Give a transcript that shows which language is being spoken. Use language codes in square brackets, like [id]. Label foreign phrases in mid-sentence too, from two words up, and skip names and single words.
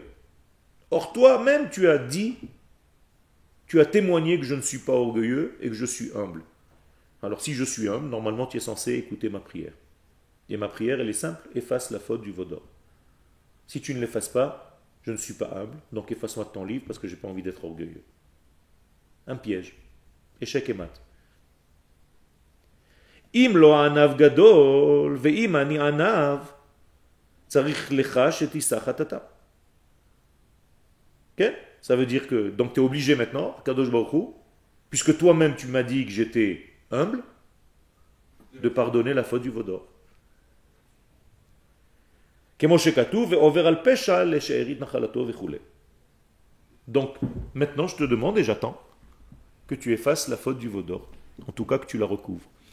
[fr] Or toi-même tu as dit, tu as témoigné que je ne suis pas orgueilleux et que je suis humble. Alors si je suis humble, normalement tu es censé écouter ma prière. Et ma prière elle est simple, efface la faute du vaudor. Si tu ne l'effaces pas, je ne suis pas humble, donc efface-moi de ton livre parce que je n'ai pas envie d'être orgueilleux. Un piège. Échec et mat. [he] אם לא ענו גדול ואם אני ענו צריך לך שתסח חטאתה. [fr] Ok? Ça veut dire que donc tu es obligé maintenant, [he] קדוש ברוך הוא, [fr] puisque toi-même tu m'as dit que j'étais humble, de pardonner la faute du vaudor. Donc maintenant je te demande et j'attends que tu effaces la faute du vaudor, en tout cas que tu la recouvres.